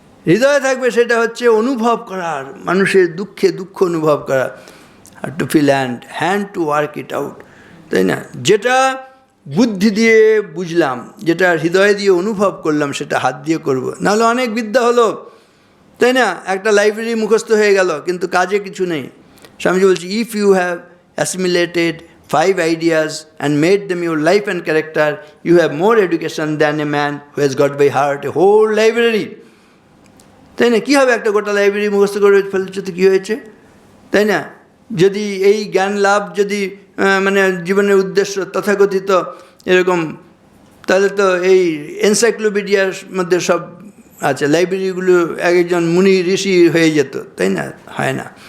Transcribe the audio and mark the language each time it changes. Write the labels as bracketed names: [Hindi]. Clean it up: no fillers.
[Bangla] হৃদয় থাকবে, সেটা হচ্ছে অনুভব করার, মানুষের দুঃখে দুঃখ অনুভব করা, [English] hard to feel, and hard to work it out, [Bangla] তাই না? যেটা বুদ্ধি দিয়ে বুঝলাম, যেটা হৃদয় দিয়ে অনুভব করলাম, সেটা হাত দিয়ে করব। নাহলে অনেক বিদ্যা হলো, তাই না, একটা লাইব্রেরি মুখস্থ হয়ে গেল, কিন্তু কাজে কিছু নেই। স্বামীজি বলছি, [English] If you have assimilated 5 ideas and made them your life and character, you have more education than a man who has got by heart a whole library. [Bangla] তাই না? কী হবে, একটা গোটা লাইব্রেরি মুখস্থ করে ফেলছে তো কী হয়েছে, তাই না? যদি এই জ্ঞান লাভ যদি মানে জীবনের উদ্দেশ্য তথাকথিত এরকম, তাহলে তো এই এনসাইক্লোপিডিয়ার মধ্যে সব আচ্ছা লাইব্রেরিগুলো এক একজন মুনি ঋষি হয়ে যেত, তাই না? হয় না।